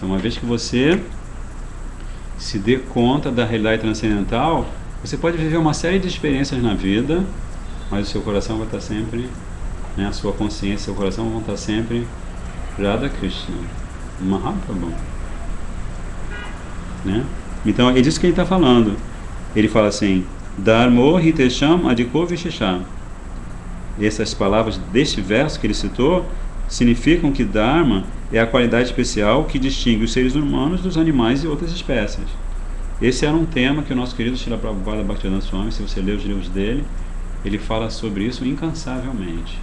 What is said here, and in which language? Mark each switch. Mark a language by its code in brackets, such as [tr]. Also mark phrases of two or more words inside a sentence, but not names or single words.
[pt] Uma vez que você se dê conta da realidade transcendental, você pode viver uma série de experiências na vida, mas o seu coração vai estar sempre, né, a sua consciência, seu coração vão estar sempre Radha Krishna, Mahaprabhu, né? Então é disso que ele está falando. Ele fala assim: [sa] धर्मो हि तेषाम् अधिको विशेषम्. [pt] Essas palavras deste verso que ele citou significam que Dharma é a qualidade especial que distingue os seres humanos dos animais e outras espécies. Esse era um tema que o nosso querido Srila Prabhupada Bhaktivedanta Swami, se você ler os livros dele, ele fala sobre isso incansavelmente.